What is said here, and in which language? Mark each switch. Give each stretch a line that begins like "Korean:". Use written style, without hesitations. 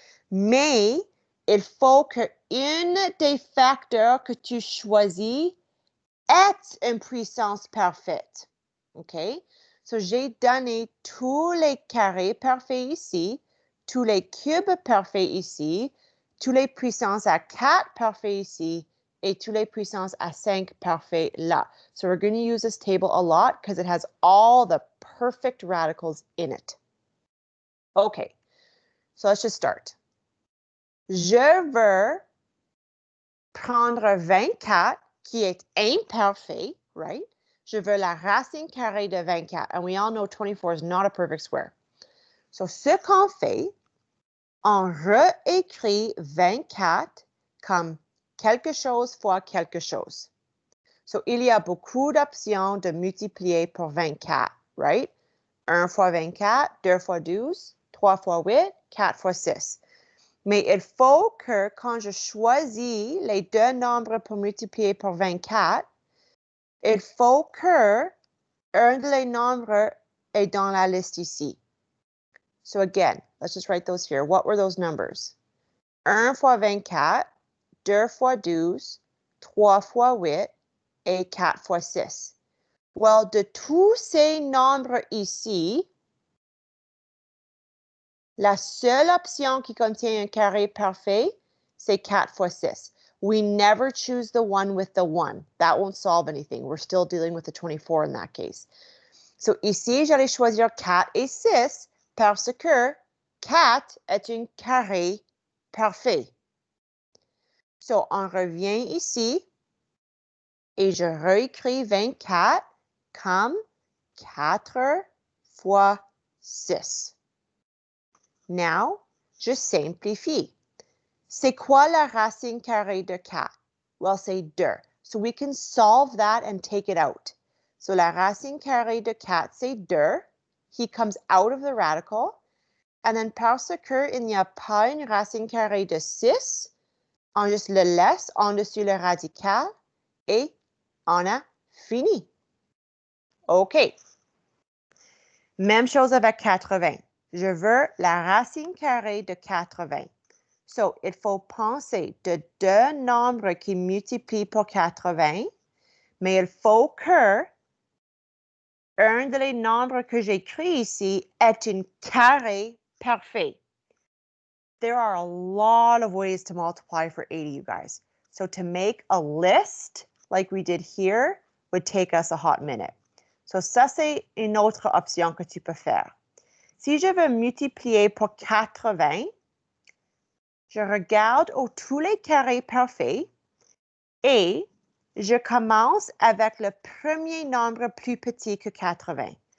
French: Mais il faut qu'une des facteurs que tu choisis ait une puissance parfaite. OK? So, j'ai donné tous les carrés parfaits ici, tous les cubes parfaits ici, tous les puissances à 4 parfaits ici, et tous les puissances à 5 parfaits là.
English: So, we're going to use this table a lot because it has all the perfect radicals in it. OK. So, let's just start.
French: Je veux prendre 24 qui est imparfait, right? Je veux la racine carrée de 24.
English: And we all know 24 is not a perfect square.
French: So, ce qu'on fait, on réécrit 24 comme quelque chose fois quelque chose. So, il y a beaucoup d'options de multiplier pour 24, right? 1 fois 24, 2 fois 12, 3 fois 8, 4 fois 6. Mais il faut que quand je choisis les deux nombres pour multiplier par 24, il faut que un des nombres est dans la liste ici.
English: So again, let's just write those here. What were those numbers?
French: 1 fois 24, 2 fois 12, 3 fois 8 et 4 fois 6. Well, de tous ces nombres ici, la seule option qui contient un carré parfait, c'est 4 fois 6.
English: We never choose the one with the 1. That won't solve anything. We're still dealing with the 24 in that case.
French: So ici, j'allais choisir 4 et 6 parce que 4 est un carré parfait. So, on revient ici et je réécris 24 comme 4 fois 6. Now, je simplifie. C'est quoi la racine carrée de 4? Well, c'est 2.
English: So we can solve that and take it out.
French: So la racine carrée de 4, c'est 2.
English: He comes out of the radical. And then
French: parce qu'il n'y a pas une racine carrée de 6, on juste le laisse en-dessus le radical et on a fini. OK. Même chose avec 80. Je veux la racine carrée de 80. So, il faut penser de deux nombres qui multiplient pour 80, mais il faut que un des nombres que j'écris ici est un carré parfait.
English: There are a lot of ways to multiply for 80, you guys. So to make a list like we did here would take us a hot minute.
French: So ça, c'est une autre option que tu peux faire. Si je veux multiplier pour 80, je regarde tous les carrés parfaits et je commence avec le premier nombre plus petit que 80.